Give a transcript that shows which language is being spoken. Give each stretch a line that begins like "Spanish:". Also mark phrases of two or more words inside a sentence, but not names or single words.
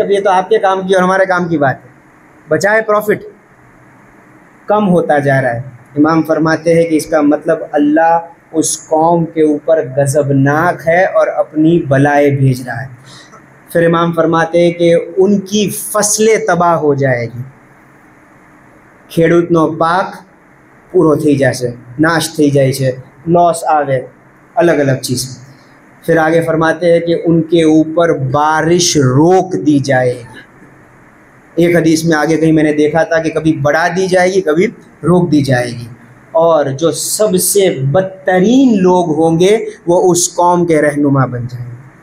Urdu: اب یہ تو آپ کے کام کی اور ہمارے کام کی بات ہے. بچائے پروفٹ کم ہوتا جا رہا ہے. امام فرماتے ہیں کہ اس کا مطلب اللہ اس قوم کے اوپر غضبناک ہے اور اپنی بلائیں بھیج رہا ہے. پھر امام فرماتے ہیں کہ ان کی فصلیں تباہ ہو جائے گی.
Gujarati: ખેડૂતનો પાક પૂરો થઈ જશે, નાશ થઈ જાય છે, લોસ આવે,
Urdu: الگ الگ چیز. پھر آگے فرماتے ہیں کہ ان کے اوپر بارش روک دی جائے گی. ایک حدیث میں آگے کہیں میں نے دیکھا تھا کہ کبھی بڑھا دی جائے گی، کبھی روک دی جائے گی. اور جو سب سے بدترین لوگ ہوں گے وہ اس قوم کے رہنما بن جائیں گے.